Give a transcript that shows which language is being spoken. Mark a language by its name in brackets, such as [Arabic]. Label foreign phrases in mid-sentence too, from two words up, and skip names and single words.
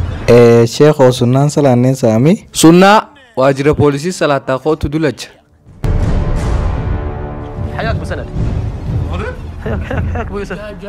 [Oromo] sheekoo sunnaan salaanneen saami. Sunnaa waajjira poolisii salaataa kootu dulacha. [Arabic] حياك ابو سند حياك حياك حياك ابو يوسف